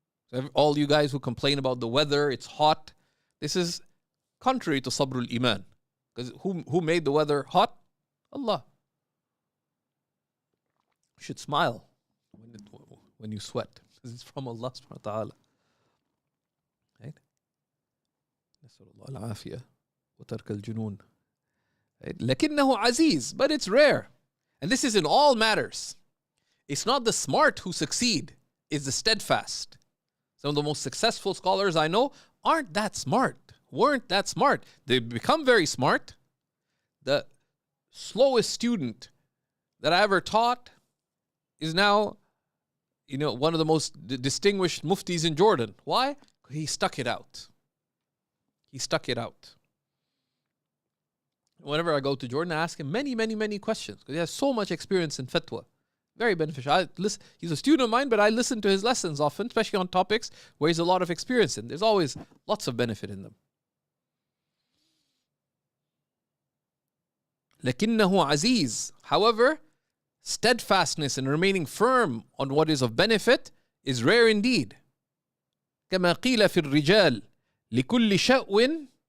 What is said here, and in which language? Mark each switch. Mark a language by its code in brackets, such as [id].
[en] So all you guys who complain about the weather, it's hot, this is contrary to sabr al-iman. Because who made the weather hot? Allah. You should smile when you sweat, because it's from Allah subhanahu wa ta'ala. Right? [ar] نسأل الله العافية وترك الجنون. لكنه عزيز, [en] but it's rare. And this is in all matters. It's not the smart who succeed, it's the steadfast. Some of the most successful scholars I know weren't that smart. They become very smart. The slowest student that I ever taught is now, one of the most distinguished muftis in Jordan. Why? He stuck it out. Whenever I go to Jordan, I ask him many, many, many questions, because he has so much experience in fatwa. Very beneficial. He's a student of mine, but I listen to his lessons often, especially on topics where he's a lot of experience in. There's always lots of benefit in them. [ar] لَكِنَّهُ عَزِيز. [en] However, steadfastness and remaining firm on what is of benefit is rare indeed. [ar] كما قيل في الرجال لكل شأو.